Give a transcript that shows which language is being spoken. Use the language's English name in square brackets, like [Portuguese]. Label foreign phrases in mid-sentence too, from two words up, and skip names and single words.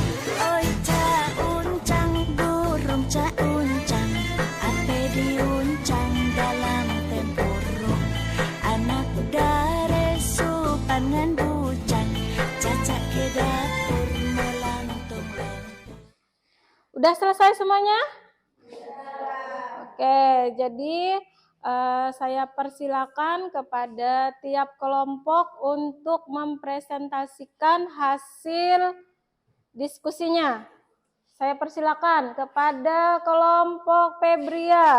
[Malay] Oi ca uncang burung ca uncang, ape diuncang dalam tempurung. Anak dare supangan bujang, cacak ke dapur melantung. [Indonesian] Udah selesai semuanya? Oke, jadi saya persilakan kepada tiap kelompok untuk mempresentasikan hasil diskusinya. Saya persilakan kepada kelompok Febria.